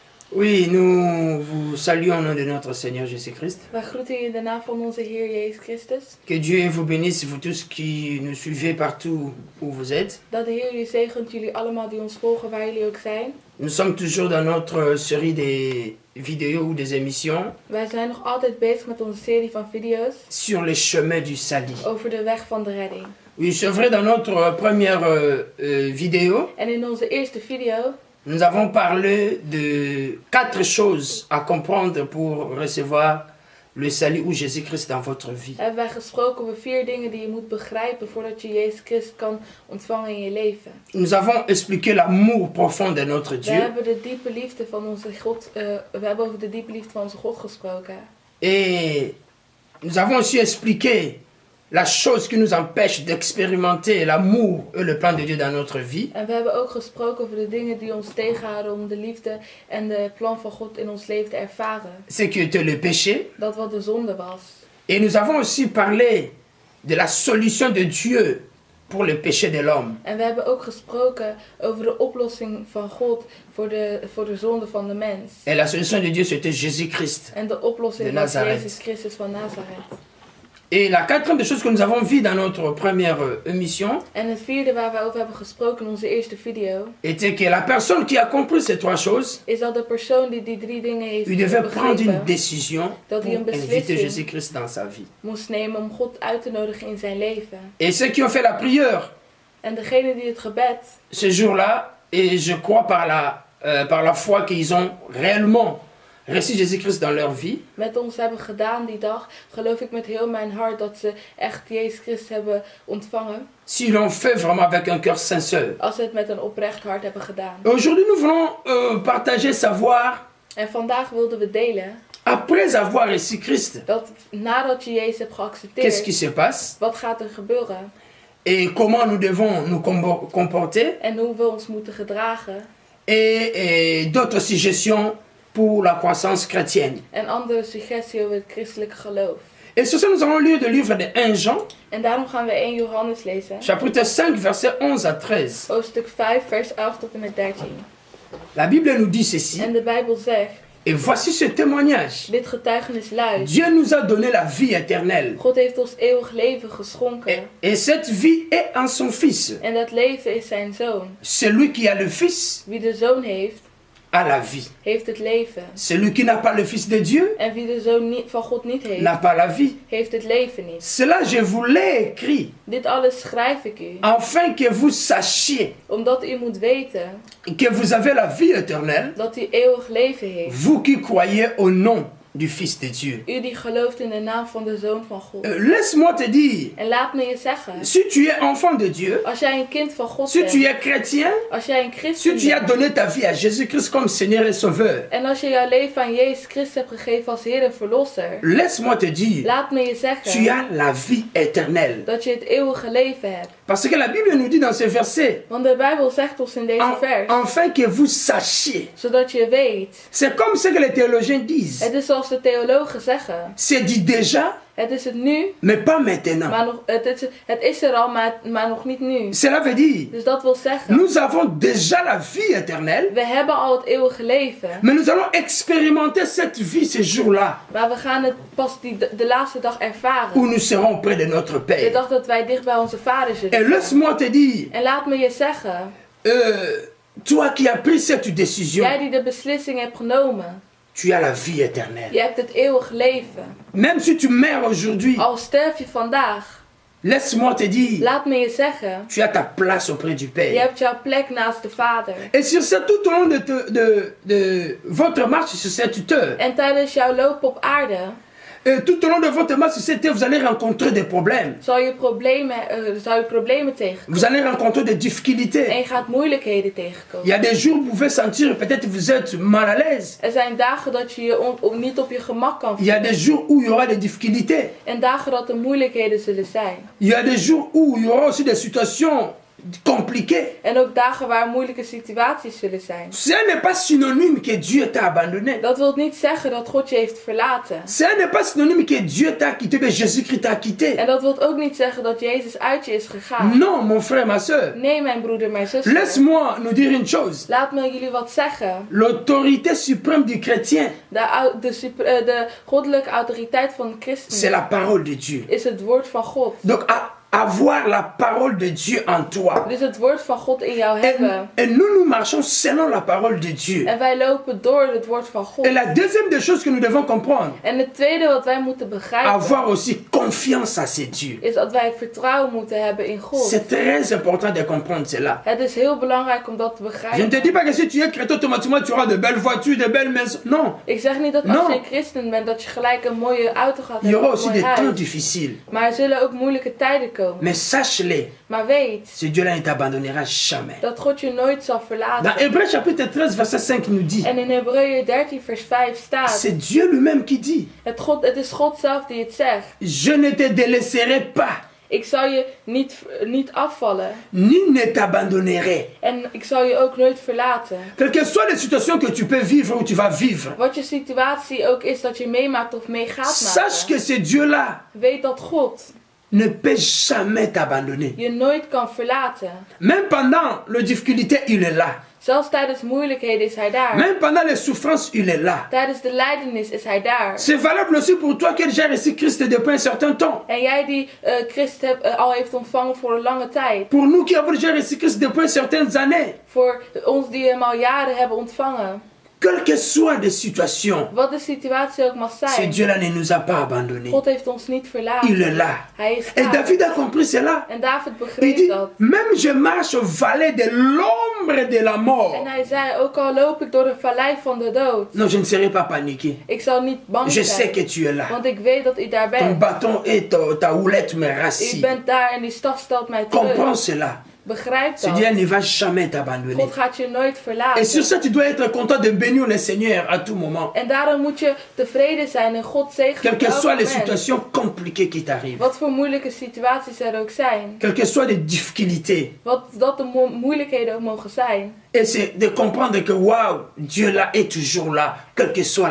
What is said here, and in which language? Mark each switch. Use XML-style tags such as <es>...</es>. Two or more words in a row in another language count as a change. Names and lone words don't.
<fr>Oui, nous vous saluons au nom de notre Seigneur Jésus-Christ.</fr> <nl>Wij groeten u in de naam van onze Heer Jezus Christus.</nl> <fr>Que Dieu vous bénisse, vous tous qui nous suivez partout où vous êtes.</fr> <nl>Dat de Heer u zegent, jullie allemaal die ons volgen waar jullie ook zijn.</nl> <fr>Nous sommes toujours dans notre série des vidéos ou des émissions</fr> <nl>Wij zijn nog altijd bezig met onze serie van video's</nl> <fr>sur les chemins du salut.</fr> <nl>over de weg van de redding.</nl> <fr>Oui, c'est vrai, dans notre première vidéo,</fr> <nl>En in onze eerste video</nl> <fr>nous avons parlé de 4 choses à comprendre pour recevoir le salut ou Jésus-Christ dans votre vie.</fr> <nl>hebben wij gesproken over 4 dingen die je moet begrijpen voordat je Jezus Christus kan ontvangen in je leven.</nl> <fr>Nous avons expliqué l'amour profond de notre</fr> <nl>We</nl> <fr>Dieu</fr> <nl>hebben de diepe liefde van onze God, we hebben over de diepe liefde van onze God gesproken.</nl> <fr>et nous avons aussi expliqué la chose qui nous empêche d'expérimenter l'amour et le plan de Dieu dans notre vie.</fr> <nl>En we hebben ook gesproken over de dingen die ons tegenhouden om de liefde en de plan van God in ons leven te ervaren.</nl> <fr>Ce qui était le péché.</fr> <nl>Dat wat de zonde was.</nl> <fr>Et nous avons aussi parlé de la solution de Dieu pour le péché de l'homme.</fr> <nl>En we hebben ook gesproken over de oplossing van God voor de zonde van de mens.</nl> <fr>Et la solution de Dieu, c'était Jésus-Christ.</fr> <nl>En de oplossing De was Nazareth. Jezus Christus van Nazareth.</nl> <fr>Et la quatrième des choses que nous avons vues dans notre première émission</fr> <nl>En het vierde waar we over hebben gesproken in onze eerste video</nl> <fr>était que la personne qui a compris ces 3 choses,</fr> <nl>is dat de persoon die die 3 dingen heeft</nl> <fr>il devait prendre une</fr> <nl>begrepen,</nl> <fr>décision</fr> <nl>dat</nl> <fr>pour</fr> <nl>hij een</nl> <fr>inviter</fr> <nl>beslissing</nl> <fr>Jésus-Christ dans sa vie.</fr> <nl>moest nemen om God uit te nodigen in zijn leven.</nl> <fr>Et ceux qui ont fait la prière</fr> <nl>En degene die het gebed</nl> <fr>ce jour-là, et je crois par la foi qu'ils ont réellement reçu Jésus-Christ dans leur vie,</fr> <nl>met ons hebben gedaan die dag, geloof ik met heel mijn hart dat ze echt Jezus Christus hebben ontvangen.</nl> <fr>s'ils l'ont fait vraiment avec un cœur sincère.</fr> <nl>Als ze het met een oprecht hart hebben gedaan.</nl> <fr>Aujourd'hui, nous voulons partager, savoir,</fr> <nl>En vandaag wilden we delen</nl> <fr>après avoir reçu Christ,</fr> <nl>dat nadat je Jezus hebt</nl> <fr>qu'est-ce qui</fr> <nl>geaccepteerd,</nl> <fr>se passe</fr> <nl>wat gaat er gebeuren?</nl> <fr>et comment nous devons nous comporter</fr> <nl>En hoe we ons moeten gedragen.</nl> <fr>et d'autres suggestions pour la croissance chrétienne.</fr> <nl>En andere suggesties over het christelijke geloof.</nl> <fr>Et sur ça, nous allons lire le livre de 1 Jean,</fr> <nl>En daarom gaan we 1 Johannes lezen.</nl> <fr>chapitre 5, versets 11 à 13.</fr> <nl>Hoofdstuk 5, vers 11 tot en met 13.</nl> <fr>La Bible nous dit ceci,</fr> <nl>En de Bijbel zegt,</nl> <fr>et voici ce témoignage.</fr> <nl>dit getuigenis luidt,</nl> <fr>Dieu nous a donné la vie éternelle.</fr> <nl>God heeft ons eeuwig leven geschonken.</nl> <fr>Et cette vie est en son Fils.</fr> <nl>En dat leven is zijn Zoon.</nl> <fr>Celui qui a le Fils</fr> <nl>Wie de Zoon heeft,</nl> <fr>a la vie.</fr> <nl>heeft het leven.</nl> <fr>Celui qui n'a pas le Fils de Dieu</fr> <nl>En wie de Zoon van God niet heeft,</nl> <fr>n'a pas la vie.</fr> <nl>heeft het leven niet.</nl> <fr>Cela, je vous l'ai écrit,</fr> <nl>Dit alles schrijf ik u,</nl> <fr>afin que vous sachiez</fr> <nl>omdat u moet weten</nl> <fr>que vous avez la vie éternelle,</fr> <nl>dat u eeuwig leven heeft.</nl> <fr>vous qui croyez au nom du Fils de Dieu.</fr> <nl>U die gelooft in de naam van de Zoon van God.</nl> <fr>Laisse-moi te dire,</fr> <nl>En laat me je zeggen,</nl> <fr>si tu es enfant de Dieu,</fr> <nl>als jij een kind van God</nl> <fr>si tu</fr> <nl>bent,</nl> <fr>es chrétien,</fr> <nl>als jij een</nl> <fr>si</fr> <nl>christen</nl> <fr>tu as</fr> <nl>bent,</nl> <fr>donné ta vie à Jésus-Christ comme Seigneur et Sauveur,</fr> <nl>en als je jouw leven aan Jezus Christus hebt gegeven als Heer en Verlosser,</nl> <fr>laisse-moi te dire,</fr> <nl>laat me je</nl> <fr>tu</fr> <nl>zeggen</nl> <fr>as la vie éternelle.</fr> <nl>dat je het eeuwige leven hebt.</nl> <fr>Parce que la Bible nous dit dans ce verset,</fr> <nl>Want de Bijbel zegt ons in deze vers,</nl> <fr>afin que vous sachiez.</fr> <nl>zodat je weet.</nl> <fr>C'est comme ce que les théologiens disent.</fr> <nl>Het is zoals de theologen zeggen.</nl> <fr>C'est dit déjà,</fr> <nl>Het is het nu,</nl> <fr>mais pas maintenant.</fr> <nl>maar het is er al, maar nog niet nu.</nl> <fr>Cela veut dire,</fr> <nl>Dus dat wil zeggen,</nl> <fr>nous avons déjà la vie éternelle,</fr> <nl>we hebben al het eeuwige leven.</nl> <fr>mais nous allons expérimenter cette vie ce jour-là,</fr> <nl>Maar we gaan het pas de laatste dag</nl> <fr>où</fr> <nl>ervaren.</nl> <fr>nous serons près de notre</fr> <nl>De</nl> <fr>Père.</fr> <nl>dag dat wij dicht bij onze Vader</nl> <fr>Et</fr> <nl>zullen.</nl> <fr>laisse-moi te dire,</fr> <nl>En laat me je zeggen,</nl> <fr>toi qui as pris cette décision,</fr> <nl>jij die de beslissing hebt genomen,</nl> <fr>tu as la vie éternelle.</fr> <nl>je hebt het eeuwige leven.</nl> <fr>Même si tu meurs aujourd'hui,</fr> <nl>Al sterf je vandaag,</nl> <fr>laisse-moi te dire,</fr> <nl>laat me je zeggen,</nl> <fr>tu as ta place auprès du</fr> <nl>je</nl> <fr>Père.</fr> <nl>hebt jouw plek naast de Vader.</nl> <fr>Et sur ça, tout au long de votre marche sur cette terre,</fr> <nl>En tijdens jouw loop op aarde</nl> <fr>tout au long de votre marche sur cette terre, vous allez rencontrer des problèmes.</fr> <nl>zou je problemen tegenkomen.</nl> <fr>Vous allez rencontrer des difficultés.</fr> <nl>En je gaat moeilijkheden</nl> <fr>Il</fr> <nl>tegenkomen.</nl> <fr>y a des jours où vous pouvez sentir peut-être que vous êtes mal à l'aise.</fr> <nl>Er zijn dagen dat je niet op je gemak kan</nl> <fr>Il y a</fr> <nl>voelen.</nl> <fr>des jours où il y aura des difficultés.</fr> <nl>En dagen dat er moeilijkheden zullen zijn.</nl> <fr>Il y a des jours où il y aura aussi des situations compliquées.</fr> <nl>En ook dagen waar moeilijke situaties zullen zijn.</nl> <fr>Ce n'est pas synonyme que Dieu t'a abandonné.</fr> <nl>Dat wil niet zeggen dat God je heeft verlaten.</nl> <fr>Ce n'est pas synonyme que Dieu t'a quitté, mais Jésus-Christ t'a quitté.</fr> <nl>En dat wil ook niet zeggen dat Jezus uit je is gegaan.</nl> <fr>Non, mon frère, ma soeur.</fr> <nl>Nee, mijn broeder, mijn zuster.</nl> <fr>Laisse-moi nous dire une chose.</fr> <nl>Laat me jullie wat zeggen.</nl> <fr>L'autorité suprême du chrétien,</fr> <nl>De goddelijke autoriteit van de</nl> <fr>c'est</fr> <nl>christen</nl> <fr>la parole de Dieu.</fr> <nl>is het woord van God.</nl> <fr>Donc, avoir la parole de Dieu en toi.</fr> <nl>Dus het woord van God in jou hebben.</nl> <fr>Et nous marchons selon la parole de Dieu.</fr> <nl>En wij lopen door het woord van God.</nl> <fr>Et la deuxième des choses que nous devons comprendre,</fr> <nl>En het tweede wat wij moeten begrijpen,</nl> <fr>avoir aussi confiance à ces dieux.</fr> <nl>is dat wij vertrouwen moeten hebben in God.</nl> <fr>C'est très important de comprendre cela.</fr> <nl>Het is heel belangrijk om dat te</nl> <fr>Je ne te</fr> <nl>begrijpen.</nl> <fr>dis pas que si tu es chrétien, automatiquement tu auras de belles voitures, de belles maisons. Non.</fr> <nl>Ik zeg niet dat</nl> <fr>Non.</fr> <nl>als je een christen bent, dat je gelijk een mooie auto gaat</nl> <fr>Il y aura</fr> <nl>hebben, een</nl> <fr>aussi</fr> <nl>mooi</nl> <fr>des temps</fr> <nl>huis.</nl> <fr>difficiles.</fr> <nl>Maar er zullen ook moeilijke tijden komen.</nl> <fr>Mais sache-le,</fr> <nl>Maar weet</nl> <fr>ce Dieu-là ne t'abandonnera jamais.</fr> <nl>dat God je nooit zal</nl> <fr>Dans</fr> <nl>verlaten.</nl> <fr>Hébreux chapitre 13, verset 5 nous dit,</fr> <nl>En in Hebreeën 13 vers 5 staat,</nl> <fr>c'est Dieu lui-même qui dit,</fr> <nl>het is God zelf die het zegt.</nl> <fr>je ne te délaisserai pas,</fr> <nl>Ik zal je niet afvallen.</nl> <fr>ni ne t'abandonnerai.</fr> <nl>En ik zal je ook nooit verlaten.</nl> <fr>Quelles que soient les situations que tu peux vivre ou tu vas vivre,</fr> <nl>Wat je situatie ook is dat je meemaakt of mee gaat</nl> <fr>sache</fr> <nl>maken.</nl> <fr>que ce Dieu-là</fr> <nl>Weet dat God</nl> <fr>ne peut jamais t'abandonner.</fr> <nl>je nooit kan verlaten.</nl> <fr>Même pendant les difficultés, il est là.</fr> <nl>Zelfs tijdens moeilijkheden is hij daar.</nl> <fr>Même pendant les souffrances, il est là.</fr> <nl>Tijdens de lijdenis is hij daar.</nl> <fr>C'est valable aussi pour toi qui as déjà reçu Christ depuis un certain temps.</fr> <nl>En jij die Christus al heeft ontvangen voor een lange tijd.</nl> <fr>Pour nous qui avons déjà reçu Christ depuis certaines années.</fr> <nl>Voor ons die hem al jaren hebben ontvangen.</nl> <fr>Quelle que soit les situations,</fr> <nl>Wat de situatie ook mag</nl> <fr>ce</fr> <nl>zijn.</nl> <fr>Dieu-là ne nous a pas abandonnés.</fr> <nl>God heeft ons niet verlaten.</nl> <fr>Il est là.</fr> <nl>Hij is</nl> <fr>Et</fr> <nl>daar.</nl> <fr>David a compris cela.</fr> <nl>En David</nl> <fr>Il</fr> <nl>begreep dit, dat.</nl> <fr>même je marche au vallée de l'ombre de la</fr> <nl>En</nl> <fr>mort.</fr> <nl>hij zei, ook al loop ik door de vallei van de dood.</nl> <fr>Non, je ne serai pas paniqué.</fr> <nl>Ik zal niet bang</nl> <fr>Je sais</fr> <nl>zijn.</nl> <fr>que tu es là.</fr> <nl>Want ik weet dat u daar</nl> <fr>Ton</fr> <nl>bent.</nl> <fr>bâton et ta houlette me</fr> <nl>U</nl> <fr>rassis.</fr> <nl>bent daar en die staf stelt mij terug.</nl> <fr>Comprends cela.</fr> <nl>Begrijp</nl> <fr>Ce</fr> <nl>dat.</nl> <fr>Dieu ne va jamais t'abandonner.</fr> <nl>God gaat je nooit</nl> <fr>Et sur</fr> <nl>verlaten.</nl> <fr>ça, tu dois être content de bénir le Seigneur à tout moment.</fr> <nl>En daarom moet je tevreden zijn en God zegenen</nl> <fr>Quelles</fr> <nl>op</nl> <fr>que</fr> <nl>elk</nl> <fr>soient les</fr> <nl>moment.</nl> <fr>situations compliquées qui t'arrivent.</fr> <nl>Wat voor moeilijke situaties er ook zijn.</nl> <fr>Quelles que soient les difficultés.</fr> <nl>Wat dat de moeilijkheden ook mogen zijn.</nl> <fr>Et c'est de comprendre que waouh, Dieu là est toujours là, quelle que soit la</fr>